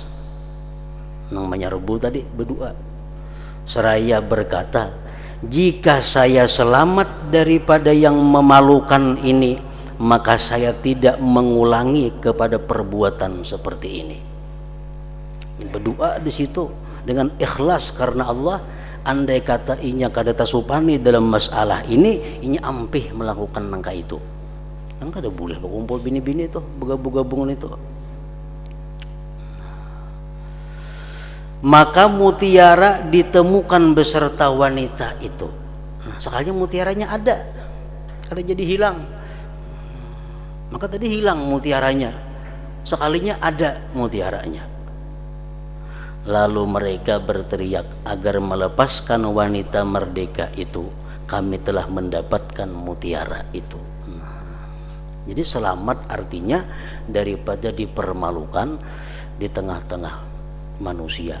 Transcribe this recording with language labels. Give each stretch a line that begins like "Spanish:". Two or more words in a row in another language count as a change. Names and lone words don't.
Indonesian: Namanya rebu tadi berdoa. Seraya berkata, jika saya selamat daripada yang memalukan ini, maka saya tidak mengulangi kepada perbuatan seperti ini. Berdoa di situ dengan ikhlas karena Allah.
Banjar: Andai kata inya kada tasupani dalam masalah ini, inya ampih melakukan nangka itu. Kan kada boleh berkumpul bini-bini itu, bergabung-gabungan itu.
Indonesian: Maka mutiara ditemukan beserta wanita itu.
Banjar: Nah, sekalinya mutiaranya ada, kada jadi hilang. Maka tadi hilang mutiaranya, sekalinya ada mutiaranya.
Indonesian: Lalu mereka berteriak agar melepaskan wanita merdeka itu. Kami telah mendapatkan mutiara itu. Nah, jadi selamat artinya daripada dipermalukan di tengah-tengah manusia.